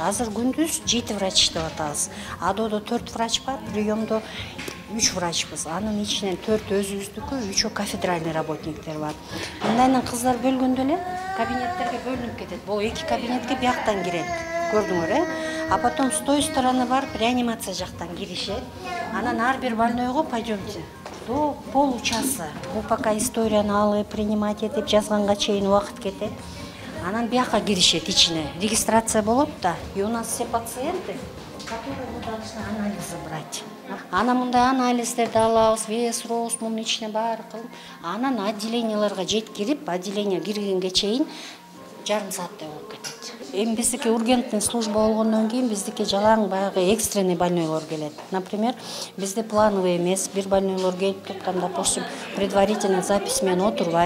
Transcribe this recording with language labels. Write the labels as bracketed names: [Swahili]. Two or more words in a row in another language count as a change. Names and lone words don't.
[Kyrgyz] Азыр күндүз 7 врач иштеп атабыз. Адодо 4 врач бар, приемдо 3 врачпыз. Анын ичинен 4 өзүбүздүкү, 3 кафедральный работниктер бар. Мындайынан кыздар бөлгөндө эле кабинеттерге бөлүнүп кетет. Бул 2 кабинетке бияктан кирет. Көрдүңөр, [Russian] А потом с той стороны [Kyrgyz] барып реанимация жактан киришет. Анан ар бир больнойго пойдемте. [Russian] До получаса. [Kyrgyz] Бул пока историяны алып, принимать этип жазганга чейин убакыт кетет. Анан бияка киришет ичине. Регистрация болот да. [Russian] И у нас все пациенты, которые мы должны анализы брать. [Kyrgyz] Анан мындай анализдерди алабыз, вес, рост, мунун ичине баары кылып, анан отделенияларга жеткирип, отделение киргенге чейин жарым сааттай болуп кетет. Эми биздики [Russian] ургентный служба [Kyrgyz] болгондон кийин биздики жалаң баягы экстренный больнойлор келет. Например, бизде плановый эмес, бир больнойлор келип турганда, допустим, [Russian] предварительный запись [Kyrgyz] менен отурбайт.